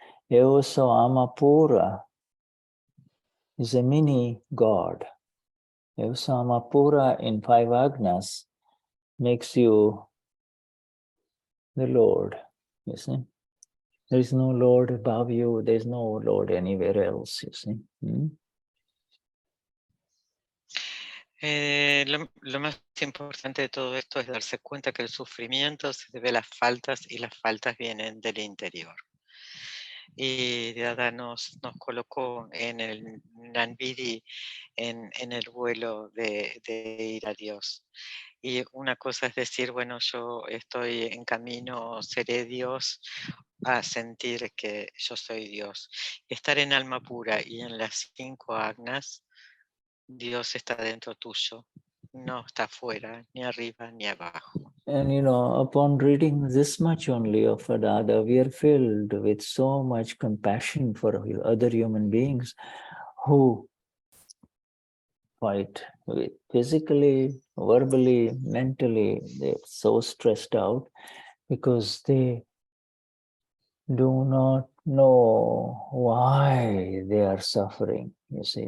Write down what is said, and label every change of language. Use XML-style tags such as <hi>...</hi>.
<en>Eoso Amapura is a mini God. Eoso Amapura in 5 Agnas makes you the Lord, you see. There is no Lord above you, there is no Lord anywhere else, you see.</en> <es>Lo más importante de todo esto es darse cuenta que el sufrimiento se debe a las faltas y las faltas vienen del interior. Y Dada nos colocó en el Nanvidi, en el vuelo de ir a Dios. Y una cosa es decir, bueno, yo estoy en camino, seré Dios, a sentir que yo soy Dios. Estar en alma pura y en las 5 agnas, Dios está dentro tuyo, no está afuera, ni arriba, ni abajo.</es> <en>And upon reading this much only of Dada, we are filled with so much compassion for other human beings who fight with physically, verbally, mentally. They're so stressed out because they do not know why they are suffering, you see.</en>